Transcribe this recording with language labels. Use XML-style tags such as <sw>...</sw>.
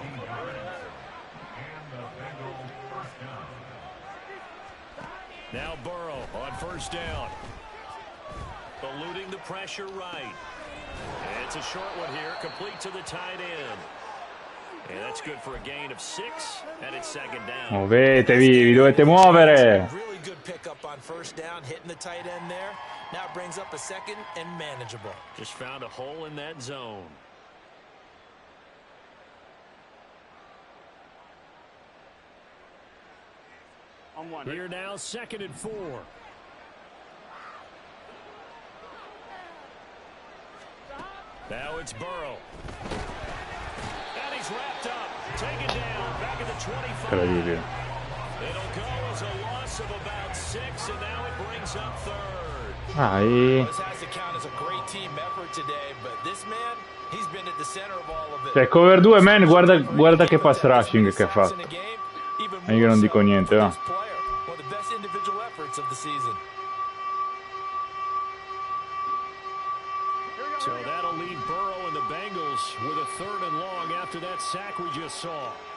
<en>And the Bengals first down. Now Burrow on first down. Eluding the pressure right. And it's a short one here, complete to the tight end. And that's good for a gain of 6, and it's second down.</en> <it>Muovetevi, vi dovete muovere.</it> <en>Really good pickup on first down, hitting the tight end there. Now it brings up a second and manageable. Just found a hole in that zone. Here now, 2nd and 4. Now it's Burrow. And he's wrapped up. Taken down. Back at the 25.</en> <it>Incredibile.</it> <en>It'll go as a loss of about 6, and now it brings up 3rd. This has to count as a great team effort today, but this man, he's been at the center of all of it.</en> <it>Cioè, cover 2 man, guarda che pass rushing che ha fatto. E io non dico niente, va.</it> <en>One of the best individual efforts of the season. So that'll leave Burrow and the Bengals with a 3rd and long after that sack we just saw.</en>